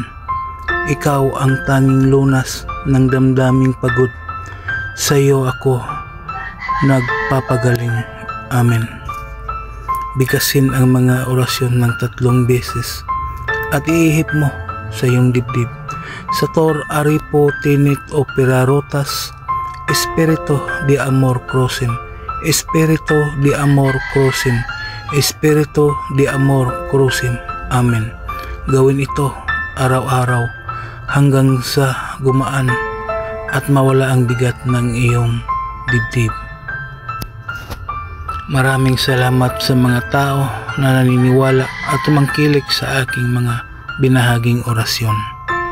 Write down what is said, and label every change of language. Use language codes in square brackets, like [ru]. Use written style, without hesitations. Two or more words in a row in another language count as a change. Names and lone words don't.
[tl] Ikaw ang tanging lunas ng damdaming pagod. Sa iyo ako nagpapagaling. Amen. Bigkasin ang mga orasyon ng 3 beses at iihip mo sa iyong dibdib. [la] Sator aripo tinit opera rotas, [es] Espiritu de amor [la] crucem, [es] Espiritu de amor [la] crucem, [es] Espiritu de amor [la] crucem. [tl] Amen. Gawin ito araw-araw hanggang sa gumaan at mawala ang bigat ng iyong dibdib. Maraming salamat sa mga tao na naniniwala at tumangkilik sa aking mga binahaging orasyon.